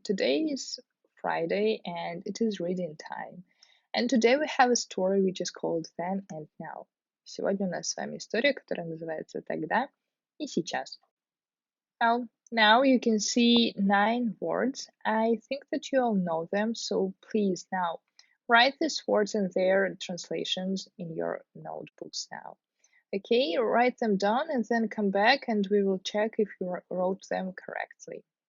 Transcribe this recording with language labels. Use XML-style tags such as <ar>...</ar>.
<en>Today is Friday and it is reading time. And today we have a story which is called Then and Now.</en> <ru>Сегодня у нас с вами история, которая называется «Тогда и сейчас».</ru> <en>Now you can see 9 words. I think that you all know them, so please now write these words and their translations in your notebooks now. Okay, write them down and then come back and we will check if you wrote them correctly.</en>